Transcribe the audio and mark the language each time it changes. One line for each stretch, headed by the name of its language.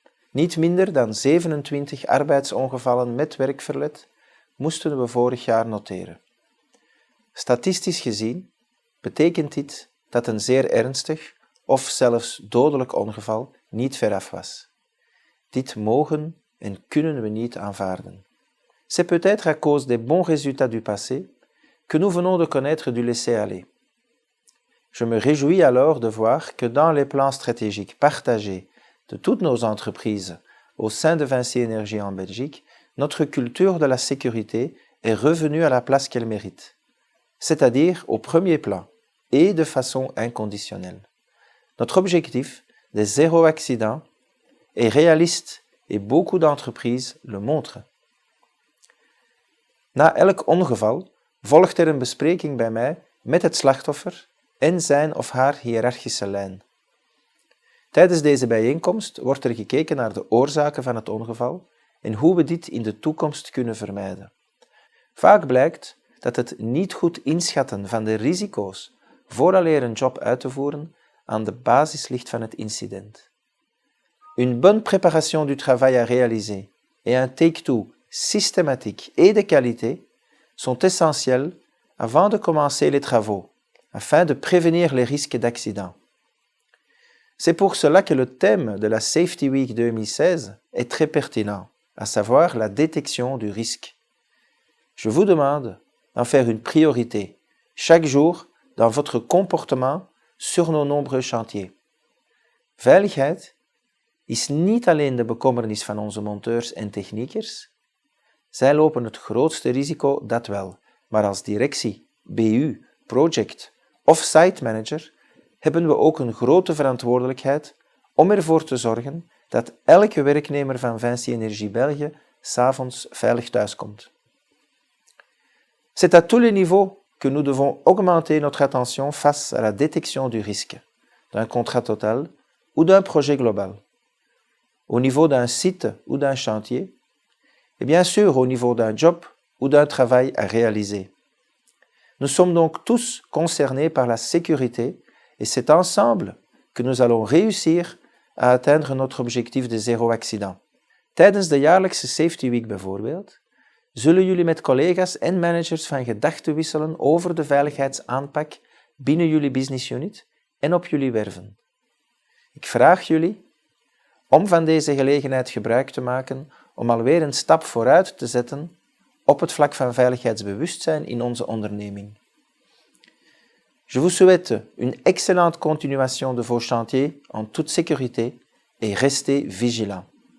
Dutch: Niet minder dan 27 arbeidsongevallen met werkverlet moesten we vorig jaar noteren. Statistisch gezien betekent dit dat een zeer ernstig of zelfs dodelijk ongeval niet veraf was. Dit mogen en kunnen we niet aanvaarden.
French: C'est peut-être à cause des bons résultats du passé que nous venons de connaître du laisser-aller. Je me réjouis alors de voir que dans les plans stratégiques partagés de toutes nos entreprises au sein de Vinci Énergie en Belgique, notre culture de la sécurité est revenue à la place qu'elle mérite, c'est-à-dire au premier plan et de façon inconditionnelle. Notre objectif de zéro accident est réaliste et beaucoup d'entreprises le montrent.
Dutch: Na elk ongeval volgt er een bespreking bij mij met het slachtoffer en zijn of haar hiërarchische lijn. Tijdens deze bijeenkomst wordt er gekeken naar de oorzaken van het ongeval en hoe we dit in de toekomst kunnen vermijden. Vaak blijkt dat het niet goed inschatten van de risico's vooraleer een job uit te voeren aan de basis ligt van het incident.
French: Une bonne préparation du travail à réaliser et un take-two systématique et de qualité sont essentiels avant de commencer les travaux, afin de prévenir les risques d'accident. C'est pour cela que le thème de la Safety Week 2016 est très pertinent, à savoir la détection du risque. Je vous demande d'en faire une priorité, chaque jour, dans votre comportement sur nos nombreux chantiers.
Dutch: Veiligheid is niet alleen de bekommernis van onze monteurs en techniekers. Zij lopen het grootste risico, dat wel, maar als directie, BU, project of site manager hebben we ook een grote verantwoordelijkheid om ervoor te zorgen dat elke werknemer van Vinci Énergie België 's avonds veilig thuiskomt.
French: C'est à tous les niveaux que nous devons augmenter notre attention face à la détection du risque, d'un contrat total ou d'un projet global. Au niveau d'un site ou d'un chantier, et bien sûr au niveau d'un job ou d'un travail à réaliser. Nous sommes donc tous concernés par la sécurité et c'est ensemble que nous allons réussir à atteindre notre objectif de zéro accident.
Dutch: Tijdens de jaarlijkse Safety Week bijvoorbeeld, zullen jullie met collega's en managers van gedachten wisselen over de veiligheidsaanpak binnen jullie business unit en op jullie werven. Ik vraag jullie om van deze gelegenheid gebruik te maken om alweer een stap vooruit te zetten op het vlak van veiligheidsbewustzijn in onze onderneming.
French: Je vous souhaite une excellente continuation de vos chantiers en toute sécurité et restez vigilants.